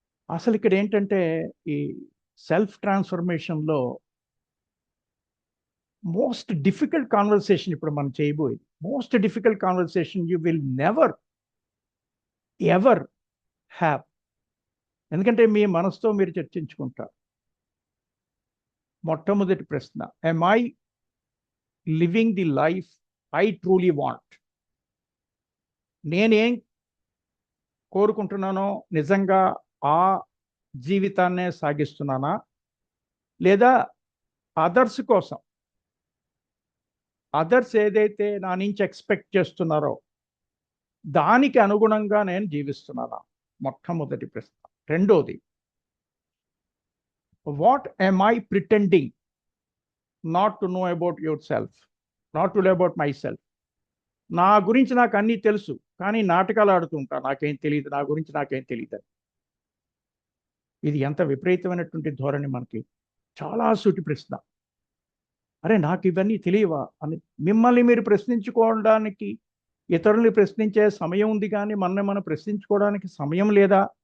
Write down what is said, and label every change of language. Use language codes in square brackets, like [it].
[te] అసలు ఇక్కడ ఏంటంటే ఈ సెల్ఫ్ ట్రాన్స్ఫర్మేషన్లో [en] most difficult conversation [te] ఇప్పుడు మనం చేయబోయేది. [en] Most difficult conversation you will never ever have. [te] ఎందుకంటే మీ మనసుతో మీరు చర్చించుకుంటారు. మొట్టమొదటి ప్రశ్న, [en] am I living the life I truly want? [te] నేనేం కోరుకుంటున్నానో నిజంగా ఆ జీవితాన్నే సాగిస్తున్నానా, లేదా అదర్స్ కోసం, అదర్స్ ఏదైతే నా నుంచి ఎక్స్పెక్ట్ చేస్తున్నారో దానికి అనుగుణంగా నేను జీవిస్తున్నానా? మొట్టమొదటి ప్రశ్న. రెండోది, [en] What am I pretending not to know about yourself, not to know about myself? [te] నా గురించి నాకు అన్నీ తెలుసు, కానీ నాటకాలు ఆడుతుంటా, నాకేం తెలియదు, నా గురించి నాకేం తెలియదు. ఇది ఎంత విపరీతమైనటువంటి ధోరణి మనకి. చాలా సూటి ప్రశ్న. అరే నాకు ఇవన్నీ తెలియవా అని మిమ్మల్ని మీరు ప్రశ్నించుకోవడానికి, ఇతరుల్ని ప్రశ్నించే సమయం ఉంది కానీ మనం ప్రశ్నించుకోవడానికి సమయం లేదా?